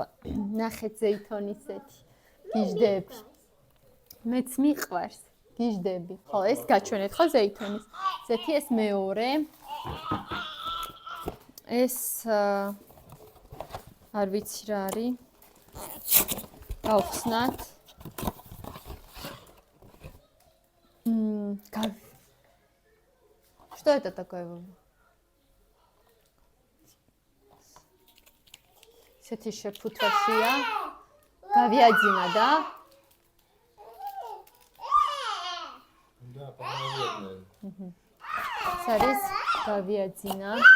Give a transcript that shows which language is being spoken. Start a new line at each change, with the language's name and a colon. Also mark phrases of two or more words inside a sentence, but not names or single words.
Georgian: ნახეთ ზეითონისეთი. გიჟდები. მეც მიყვარს. გიჟდები. ხო, ეს გაჩვენეთ ხო ზეითონის. ზეთი ეს მეორე. ეს არ ვიცი რა არის. გავხსნათ.
Russian: Что это такое?
Georgian: ესეთი შეფუთვაშია. გავიაძინა და არის გავიაძინა.